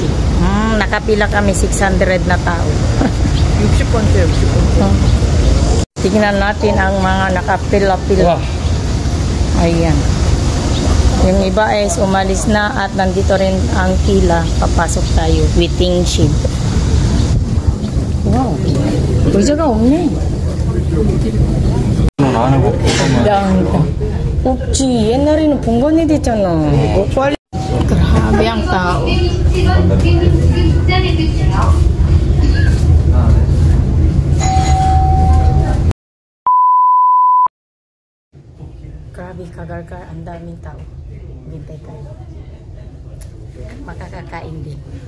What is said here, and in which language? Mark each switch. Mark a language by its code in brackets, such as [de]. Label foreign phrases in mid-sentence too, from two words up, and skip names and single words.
[tl] Nakapila kami 600 na tao. 60 Tingnan natin ang mga nakapila-pila. Ayan. Yung iba is umalis na at nandito rin ang pila. Papasok tayo. [en] Waiting sheet. [tl] Wow. [ko] 의자가 없네. 없지. 옛날에는 본관이 됐잖아. [tl] Grabe ang tao. Grabe kagargar, ang daming tao. Hintay tayo. Makakakain din.